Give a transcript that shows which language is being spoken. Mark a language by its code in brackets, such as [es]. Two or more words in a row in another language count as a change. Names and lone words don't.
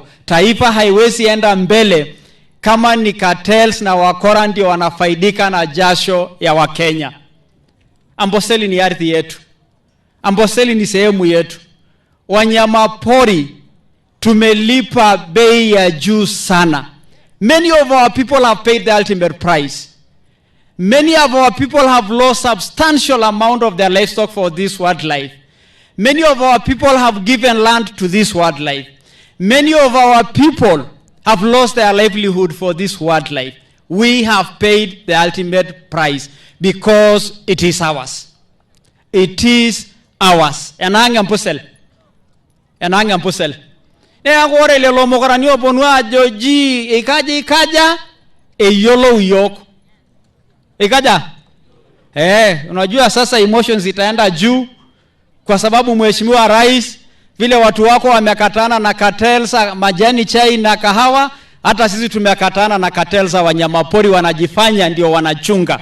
[sw] Taifa haiwezi enda mbele kama ni cartels na wakora ndio wanafaidika na jasho ya Wakenya. Amboseli ni ardhi yetu. Amboseli ni sehemu yetu. Wanyama pori tumelipa bei ya juu sana. [en] Many of our people have paid the ultimate price. Many of our people have lost substantial amount of their livestock for this wildlife. Many of our people have given land to this wildlife. Many of our people have lost their livelihood for this wildlife. We have paid the ultimate price because it is ours. It is ours. [mas] Enanga mpusel. Gore le lomokarani oponwa joji ikaja eyolo yok. Ikaja? [sw] Unajua sasa emotions itaenda juu, kwa sababu Mheshimiwa Rais, vile watu wako wamekatana na cartels majani chai na kahawa, hata sisi tumekatana na cartels wanyamapori wanajifanya ndio wanachunga.